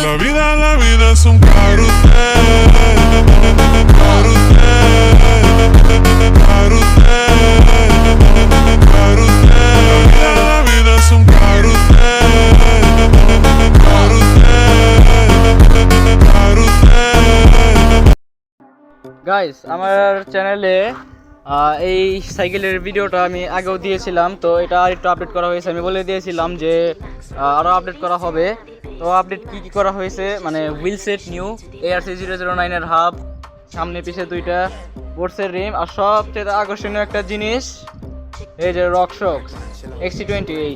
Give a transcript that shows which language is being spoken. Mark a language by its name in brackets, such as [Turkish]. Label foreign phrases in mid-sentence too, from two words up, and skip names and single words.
[Spanish] La vida es un carrusel, carrusel, carrusel, carrusel. La vida es un carrusel, carrusel, carrusel. [Bangla] গাইস আমার চ্যানেলে এই সাইকেলের ভিডিওটা আমি আগেও দিয়েছিলাম, তো এটা আর একটু আপডেট করা হয়েছে। আমি বলে দিয়েছিলাম যে আরও আপডেট করা হবে। তো আপডেট কী করা হয়েছে, মানে [English] wheel set new, [Bangla] ARC009-এর হাব, সামনে পিছে দুইটা বোর্ডসের রিম, আর সবচেয়ে আকর্ষণীয় একটা জিনিস এই যে রকশক্স XC28।